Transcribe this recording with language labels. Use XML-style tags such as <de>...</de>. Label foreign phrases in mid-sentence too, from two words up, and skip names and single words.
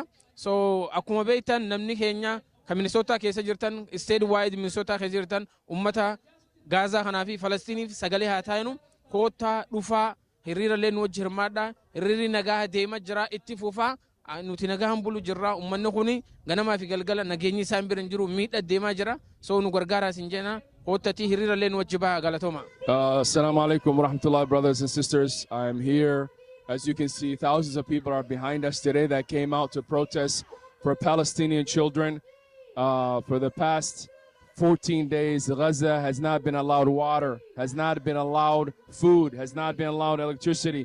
<om>So akkuma beektan namni keenya ka Minnesota keessa jirtan statewide Minnesota keessa jirtan ummata Gaza kanaa fi Falasxiiniif sagalee haa taa'inu koottaa dhufaa hiriira leen wajji hirmaadha. Hiriirri nagaa deema jira itti fufaa nuti nagahan bulu jirra ummanni kuni ganamaa fi galgala nageenyi isaan bira jiru miidha deemaa jira. So nu gargaara sin jenna koottati hiriira leen wajji baha galatoma.</om> <ar>السلام عليكم ورحمة الله</ar> <en>brothers and sisters. I'm here. As you can see, thousands of people are behind us today that came out to protest for Palestinian children. For the past 14 days, Gaza has not been allowed water, has not been allowed food, has not been allowed electricity.</en>